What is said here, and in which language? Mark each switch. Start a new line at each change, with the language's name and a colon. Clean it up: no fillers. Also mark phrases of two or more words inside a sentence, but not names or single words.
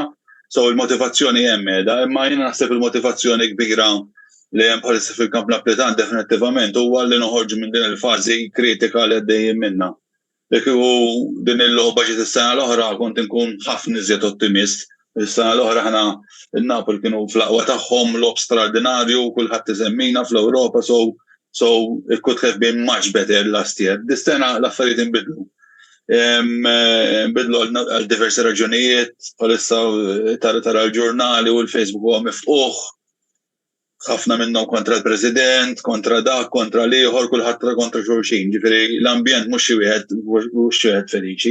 Maltese: So il-motivazzjoni hemm qiegħda, imma jiena naħseb il-motivazzjoni kbira li hemm bħalissa fil-kamp Napoletan definittivament huwa li noħorġu minn din il-fażi kritika li għaddejjin minnha. Jekk din il-logħba ġiet is-sena l-oħra kont inkun ħafna iżjed ottimist. Is-sena l-oħra ħana in-Napoli kienu fl-aqwa tagħhom lob straordinarju, kulħadd isemmina fl-Ewropa,
English: so So it could have been much better last year.
Maltese: Dis-sena l-affarijiet inbidlu. Bidlu għal diversi raġunijiet, bħalissa tara l-ġurnali u l-Facebook huwa mifquħ, ħafna minnhom kontra l-President, kontra dak, kontra l-ieħor, kulħadd kontra xulxin. Ġifieri l-ambjent mhux xi wieħed feliċi.